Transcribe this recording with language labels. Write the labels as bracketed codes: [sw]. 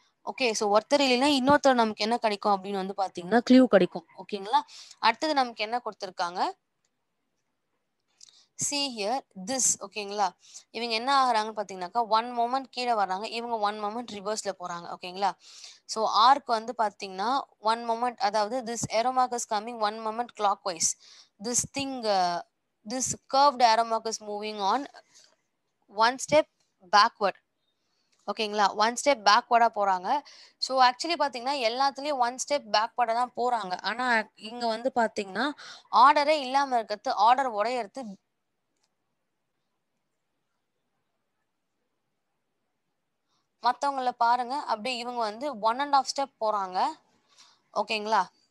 [ta] Okay, so ஒருத்தர் இல்லைன்னா இன்னொருத்தர் நமக்கு என்ன கிடைக்கும் அப்படின்னு வந்து பாத்தீங்கன்னா க்ளூ கிடைக்கும். ஓகேங்களா? அடுத்தது நமக்கு என்ன கொடுத்துருக்காங்க, [en] see here this. [ta] ஓகேங்களா? இவங்க என்ன ஆகுறாங்கன்னு பாத்தீங்கன்னாக்கா 1 மொமெண்ட் கீழே வர்றாங்க, இவங்க 1 மொமெண்ட் ரிவர்ஸ்ல போறாங்க. ஓகேங்களா? ஸோ ஆர்க் வந்து பாத்தீங்கன்னா 1 மொமெண்ட், அதாவது [en] this arrow mark is coming 1 moment clockwise. This thing this curved arrow mark is moving on 1 step backward. [ta] ஓகேங்களா? 1 ஸ்டெப் பேக்வர்டா போறாங்க. ஸோ ஆக்சுவலி பாத்தீங்கன்னா எல்லாத்துலயும் 1 ஸ்டெப் பேக்வர்டா தான் போறாங்க. ஆனா இங்க வந்து பாத்தீங்கன்னா ஆர்டரே இல்லாம இருக்கிறது, ஆர்டர் உடையறது. மத்தவங்கள பாருங்க, அப்படியே இவங்க வந்து 1.5 ஸ்டெப் போறாங்க. ஓகேங்களா?